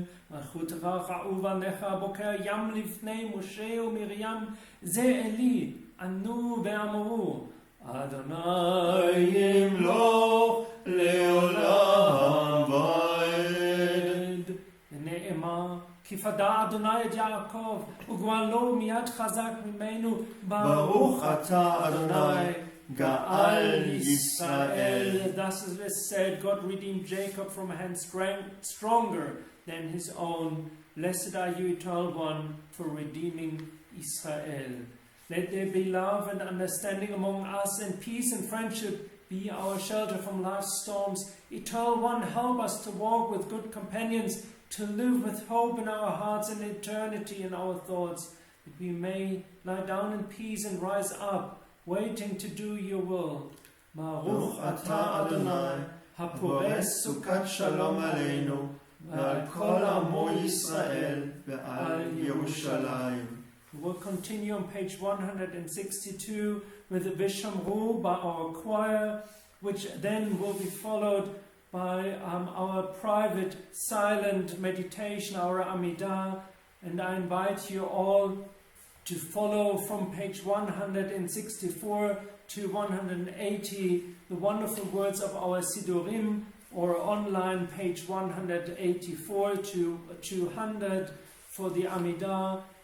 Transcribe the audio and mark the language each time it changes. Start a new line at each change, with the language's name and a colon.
Hebrew: מלכותך ובניך בוקר ים לפני משה ומרים, זה אלי, ענו ואמרו, אדוני ימלוך לעולם ועד. ונאמר, כי פדה אדוני את יעקב, וגואלו מיד חזק ממנו, ברוך אתה אדוני, גאל ישראל.
English: Thus as it said, God redeemed Jacob from a hand stronger than his own. Blessed are you, Eternal One, for redeeming Israel. Let there be love and understanding among us, and peace and friendship be our shelter from life's storms. Eternal One, help us to walk with good companions, to live with hope in our hearts and eternity in our thoughts, that we may lie down in peace and rise up, waiting to do your will.
Hebrew: Baruch atah Adonai, hapores sukat shalom aleinu, ועל כל עמו ישראל ועל ירושלים.
English: We'll continue on page 162 with the Vishamru by our choir, which then will be followed by our private silent meditation, our Amidah. And I invite you all to follow from page 164 to 180 the wonderful words of our Sidurim, or online page 184 to 200 for the Amidah.